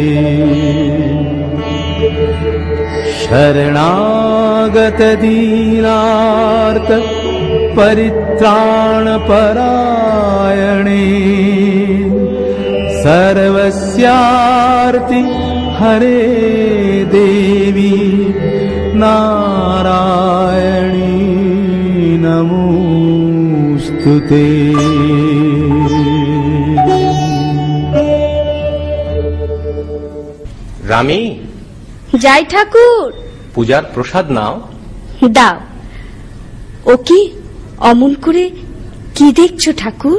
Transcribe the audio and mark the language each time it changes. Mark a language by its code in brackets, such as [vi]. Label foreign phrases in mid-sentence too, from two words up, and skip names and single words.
[sa] शरणागत दीनार्त परित्राणपरायणे सर्वस्यार्ति हरे देवी नारायणी नमोस्तुते। [bn] রামি, যাই ঠাকুর। পূজার প্রসাদ নাও। দাও। ও কি অমন করে কি দেখছো ঠাকুর?